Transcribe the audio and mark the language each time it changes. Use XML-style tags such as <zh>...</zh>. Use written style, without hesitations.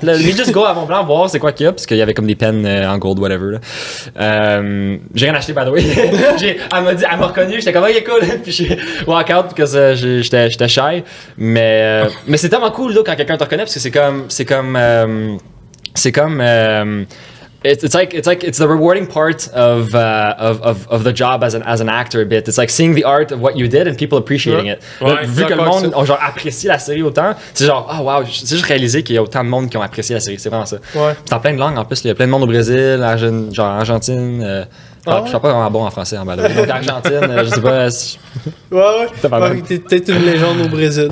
<en>Let me just go</en> <fr>à Mont-Blanc voir c'est quoi qu'il y a, parce qu'il y avait comme des pennes en gold, whatever. Là. J'ai rien acheté,</fr> <en>by the way.</en> <fr>Elle m'a reconnu, j'étais comme, ok, cool. Puis j'ai walk out parce que j'étais shy. Mais c'est tellement cool là, quand quelqu'un te reconnaît, parce que c'est comme.</fr> <en>It's the rewarding part of the job as an actor a bit. It's like seeing the art of what you did and people appreciating it.</en> <fr>Ouais, Là, vu que le d'accord monde a genre apprécié la série autant, c'est genre oh wow, j'ai juste réalisé qu'il y a autant de monde qui ont apprécié la série, c'est vraiment ça. Ouais. C'est en plein de langues en plus, il y a plein de monde au Brésil, Argentine, je suis pas vraiment bon en français en bas. Donc Argentine, je sais pas. Ouais. pas mal. T'es peut-être une légende au Brésil.</fr>